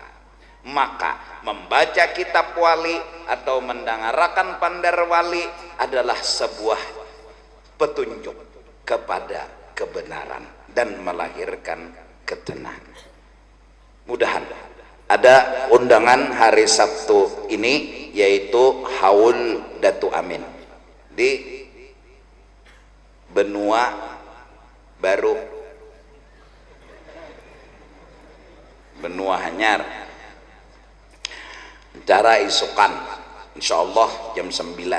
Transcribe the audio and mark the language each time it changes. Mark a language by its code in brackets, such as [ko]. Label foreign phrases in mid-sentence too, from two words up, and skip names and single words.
[id] Maka membaca kitab wali atau mendengarkan pandar wali adalah sebuah petunjuk kepada kebenaran dan melahirkan ketenangan. [bjn] Mudah-mudahan ada undangan hari Sabtu ini, yaitu Haul Datu Amin di Benua Baru, Benua Hanyar, acara isukan insyaallah jam 9.